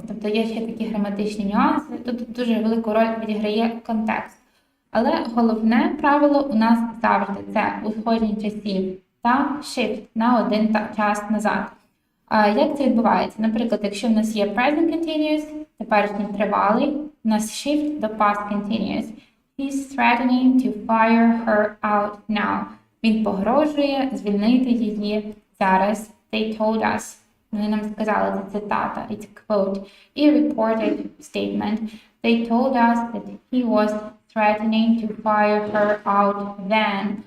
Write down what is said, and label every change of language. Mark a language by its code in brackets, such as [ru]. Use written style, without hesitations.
[uk] Тобто є ще такі граматичні нюанси, тут дуже велику роль відіграє контекст. Але головне правило у нас завжди це узгодження часів та shift на один час назад. Як це відбувається? Наприклад, якщо в нас є present continuous, теперішній тривалий, у нас shift до past continuous. [en] He's threatening to fire her out now. [uk] Він погрожує звільнити її зараз. [en] They told us. [uk] Вони нам сказали, це цитата, [en] it's a quote. [uk] І reported statement. [en] They told us that he was threatening to fire her out then.